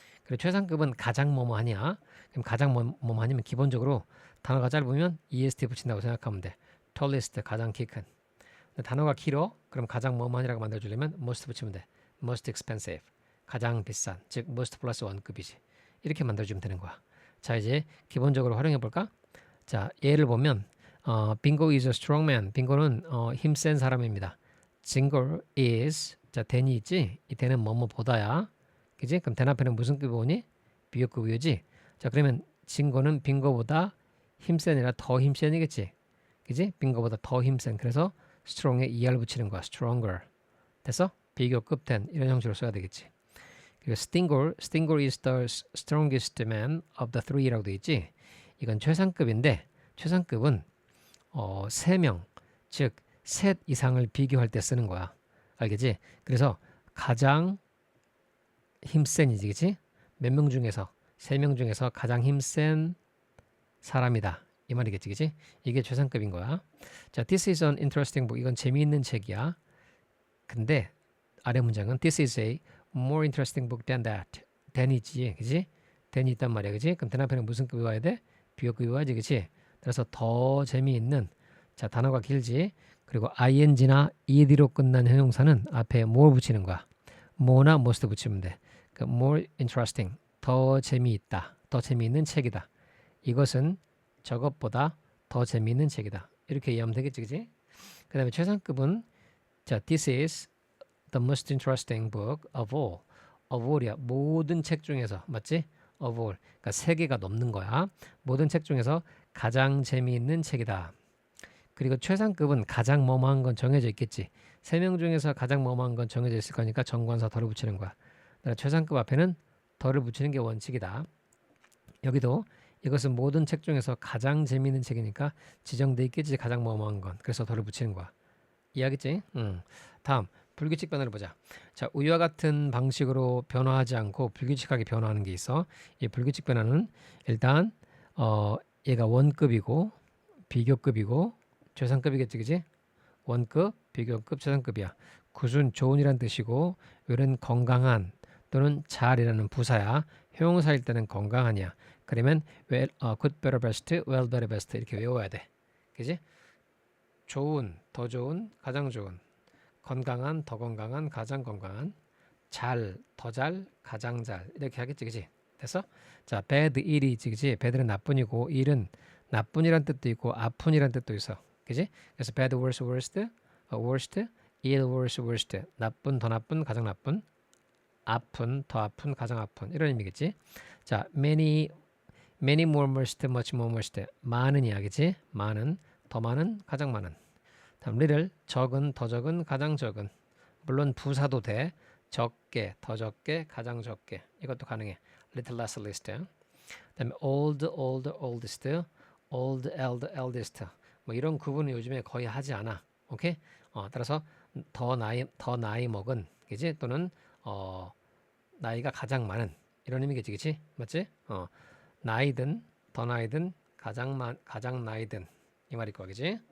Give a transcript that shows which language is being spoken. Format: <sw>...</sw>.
<ko>그리고 최상급은 가장 뭐뭐하냐? 그럼 가장 뭐뭐하냐면 기본적으로 단어가 짧으면 est 붙인다고 생각하면 돼. tallest 가장 키 큰. 단어가 길어? 그럼 가장 뭐뭐하니라고 만들어주려면 most 붙이면 돼. most expensive 가장 비싼, 즉 most 플러스 원급이지. 이렇게 만들어주면 되는 거야. 자, 이제 기본적으로 활용해 볼까? 자, 예를 보면</ko> <en>Bingo is a strong man.</en> <ko>빙고는 힘센 사람입니다. Jingle is, 자, 대니 있지? 이 대는 뭐뭐보다야. 그지? 그럼 대 앞에는 무슨 급이 오니? 비교급이지. 자, 그러면 진거는 빙고보다 힘센이라 더 힘센이겠지. 그지? 빙고보다 더 힘센. 그래서 strong에 er 붙이는 거야.</ko> <en>stronger.</en> <ko>됐어? 비교급 된 이런 형식으로 써야 되겠지. 그리고</ko> <en>Stingor is the strongest man of the three</en> <ko>라고 돼 있지. 이건 최상급인데 최상급은 3명, 즉 셋 이상을 비교할 때 쓰는 거야. 알겠지? 그래서 가장 힘센이지, 그치? 몇 명 중에서 3명 중에서 가장 힘센 사람이다. 이 말이겠지, 그치? 이게 최상급인 거야.</ko> <en>자, this is an interesting book.</en> <ko>이건 재미있는 책이야. 근데 아래 문장은</ko> <en>this is a more interesting book than that.</en> <ko>than이지, 그치? than이 있단 말이야, 그치? 그럼 than 앞에는 무슨 급이 와야 돼? 비교급이 와야지, 그치? 그래서 더 재미있는, 자, 단어가 길지? 그리고 ing나 ed로 끝난 형용사는 앞에 more 붙이는 거야. more나 most 붙이면 돼. 그 more interesting, 더 재미있다, 더 재미있는 책이다. 이것은 저것보다 더 재미있는 책이다. 이렇게 이해하면 되겠지, 그치? 그 다음에 최상급은 자,</ko> <en>this is the most interesting book of all.</en> <ko>of all이야. 모든 책 중에서 맞지? of all. 그러니까 3개가 넘는 거야. 모든 책 중에서 가장 재미있는 책이다. 그리고 최상급은 가장 뭐뭐한 건 정해져 있겠지. 3명 중에서 가장 뭐뭐한 건 정해져 있을 거니까 정관사 덜을 붙이는 거야. 그러니까 최상급 앞에는 덜을 붙이는 게 원칙이다. 여기도 이것은 모든 책 중에서 가장 재미있는 책이니까 지정돼 있겠지. 가장 뭐뭐한 건. 그래서 덜을 붙이는 거야. 이해하겠지? 다음 불규칙 변화를 보자. 자, 위와 같은 방식으로 변화하지 않고 불규칙하게 변화하는 게 있어. 이 불규칙 변화는 일단 얘가 원급이고 비교급이고 최상급이겠지, 그지? 원급, 비교급, 최상급이야. 굿은 좋은이란 뜻이고 will은 건강한 또는 잘이라는 부사야. 형용사일 때는 건강하냐. 그러면</ko> <en>good, better, best, well, better, best</en> <ko>이렇게 외워야 돼. 그지? 좋은, 더 좋은, 가장 좋은. 건강한, 더 건강한, 가장 건강한. 잘, 더 잘, 가장 잘. 이렇게 하겠지, 그지? 됐어? 자, bad, ill이지, 그지? bad는 나쁜이고, ill은 나쁜이란 뜻도 있고, 아픈이란 뜻도 있어. 그지? 그래서</ko> <en>bad, worse, worst, worst, ill, worse, worst.</en> <ko>나쁜, 더 나쁜, 가장 나쁜. 아픈, 더 아픈, 가장 아픈. 이런 의미겠지?</ko> <en>자, many more most, much more most.</en> <ko>많은 이야기지? 많은, 더 많은, 가장 많은. 다음 little, 적은, 더 적은, 가장 적은. 물론 부사도 돼. 적게, 더 적게, 가장 적게. 이것도 가능해. little, less, least. 그다음에</ko> <en>old, older, oldest, old, elder, eldest.</en> <ko>뭐 이런 구분은 요즘에 거의 하지 않아. 오케이? 따라서 더 나이 먹은, 그지? 또는 나이가 가장 많은 이런 의미겠지, 그치? 맞지? 나이든 더 나이든 가장 나이든 이 말일 거야, 그지?</ko>